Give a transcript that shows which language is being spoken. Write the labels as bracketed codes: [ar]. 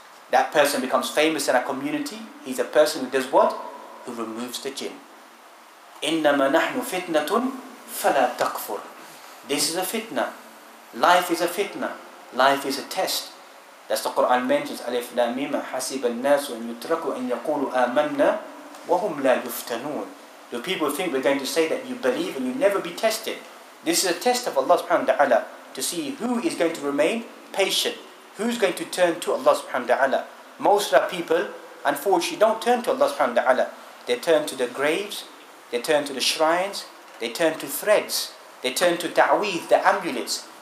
[en] That person becomes famous in our community. He's a person who does what? Who removes the jinn. [ar] إِنَّمَا نَحْنُ فِتْنَةٌ فَلَا تَكْفُرْ. [en] This is a fitna. Life is a fitna. Life is a test. That's the Quran mentions. [ar] Alif Lam Mim حَسِبَ النَّاسُ أَن يُتْرَكُوا أَن يَقُولُوا آمَنَّا وَهُمْ لَا يُفْتَنُونَ. [en] Do people think we're going to say that you believe and you never be tested? This is a test of Allah subhanahu wa ta'ala to see who is going to remain patient. Who's going to turn to Allah subhanahu wa ta'ala? Most of our people, unfortunately, don't turn to Allah subhanahu wa ta'ala. They turn to the graves, they turn to the shrines, they turn to threads, they turn to ta'weed, the amulets.